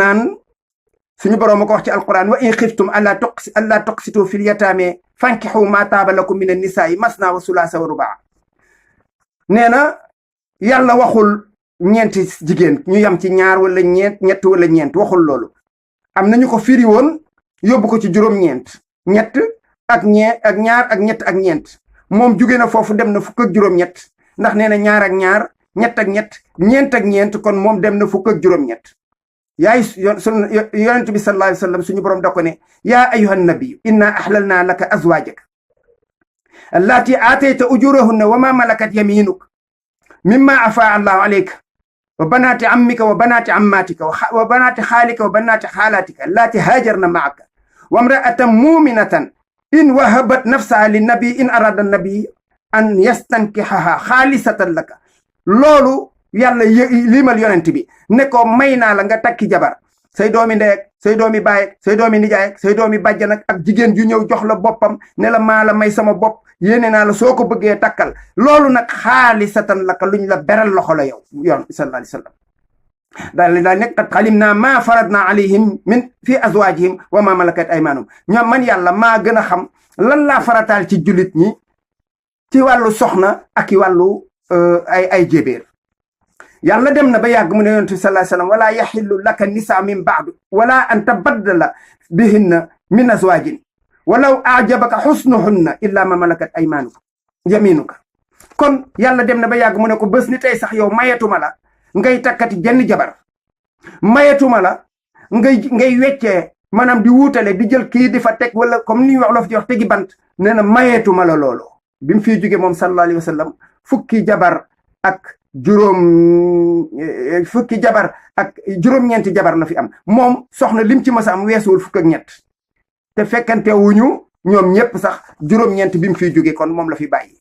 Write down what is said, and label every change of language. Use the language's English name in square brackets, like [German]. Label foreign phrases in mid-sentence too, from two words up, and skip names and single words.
[Wolof] naan suñu boroom a ko wax ci alquran [Arabic] وإن خفتم ألا تقسطوا في اليتامى فانكحوا ما طاب لكم من النساء مثنى وثلاث ورباع [Wolof] nee na yàlla waxul ñeenti jigéen ñu yam ci ñaar wala ñett wala ñeent waxul loolu am nañu ko firi woon yóbbu ko ci juróom-ñeent ñett ak ñaar ak ñett ak ñeent moom jóge na foofu dem na fukk ak juróom-ñett ndax nee na ñaar ak ñaar ñett ak ñett ñeent ak ñeent kon moom dem na fukk ak juróom-ñett yonent bi [Arabic] صلى الله عليه وسلم [Wolof] suñu borom da ko ne [Arabic] يا أيها النبي إنا أحللنا لك أزواجك اللاتي آتيت أجورهن وما ملكت يمينك مما أفاء الله عليك وبنات عمك وبنات عماتك وبنات خالك وبنات خالاتك اللاتي هاجرن معك وامرأة مؤمنة إن وهبت نفسها للنبي إن أراد النبي أن يستنكحها خالصة لك [Wolof] loolu yàlla limal yonent bi ne ko may naa la nga takki jabar say doomi ndey ak say doomi baay ak say doomi nijaay ak say doomi bàjjan ak jigéen ju ñëw jox la boppam ne la maa la may sama bopp yéene naa la soo ko bëggee takkal loolu nag [Arabic] خالصة لك [Wolof] luñ la beral loxo la yow yoon [Arabic] صلى الله عليه وسلم [Wolof] daal nekk [Arabic] قد علمنا ما فرضنا عليهم في أزواجهم وما ملكت أيمانهم [Wolof] ñoom man yàlla maa gën a xam lan laa farataal ci jullit ñi ci wàllu soxna ak i wàllu ay jébéer yàlla dem na ba yàgg mu ne yonent bi [Arabic] صلى الله عليه وسلم ولا يحل لك النساء من بعد ولا أن تبدل بهن من أزواج ولو أعجبك حسنهن إلا ما ملكت أيمانك يمينك [Wolof] kon yàlla dem na ba yàgg mu ne ko bés ni tey sax yow mayetuma la ngay takkati jenn jabar mayetuma la ngay weccee maanaam di wuutale di jël kii di fa teg wala comme ni ñuy wax loof di wax tegi bant nee na mayetuma la loolu bi mu fiy jóge moom [Arabic] صلى الله عليه وسلم [Wolof] fukki jabar ak juróom-ñeenti jabar la fi am moom soxna lim ci masa am weesuwul fukk ak ñett te fekkante wuñu ñoom ñépp sax juróom-ñeent bi mu fiy jóge kon moom la fi bàyyi.